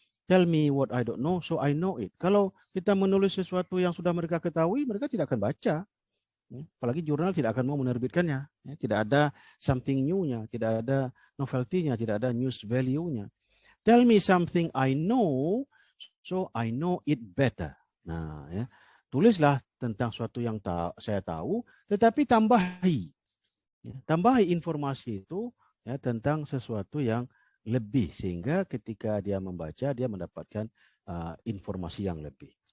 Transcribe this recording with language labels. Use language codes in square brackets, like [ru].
[en] Tell me what I don't know, so I know it. [id] Kalau kita menulis sesuatu yang sudah mereka ketahui, mereka tidak akan baca. Apalagi jurnal tidak akan mau menerbitkannya. Tidak ada [en] something new-nya. [id] Tidak ada novelty-nya. Tidak ada [en] news value-nya. Tell me something I know, so I know it better. [id] Nah, ya, tulislah tentang sesuatu yang saya tahu, tetapi tambahi informasi itu ya, tentang sesuatu yang lebih, sehingga ketika dia membaca dia mendapatkan informasi yang lebih.